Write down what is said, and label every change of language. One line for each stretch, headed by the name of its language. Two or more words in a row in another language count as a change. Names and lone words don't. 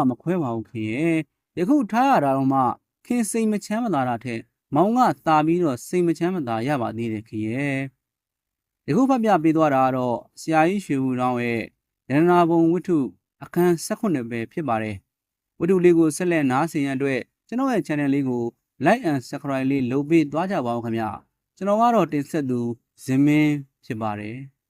Burmese: မခွဲပါဘူးခင်ရဲ့ယခုထားရတာတော့မှခင်စိတ်မချမ်းမသာတာထက်မောင်ကတာပြီးတော့စိတ်မချမ်းမသာရပါသေးတယ်ခင်ရဲ့ယခုဖတ်ပြပေးသွားတာကတော့ဆရာကြီးရွှေဦးတောင်းရဲ့ရတနာဘုံဝတ္ထုအခန်း18ပဲဖြစ်ပါတယ်ဝတ္ထုလေးကိုဆက်လက်နားဆင်ရန်အတွက်ကျွန်တော်ရဲ့ channel လေးကို
English: like and subscribe
Burmese: လေးလုပ်ပေးသွားကြပါဦးခင်ဗျာကျွန်တော်ကတော့တင်ဆက်သူဇင်မင်းဖြစ်ပါတယ်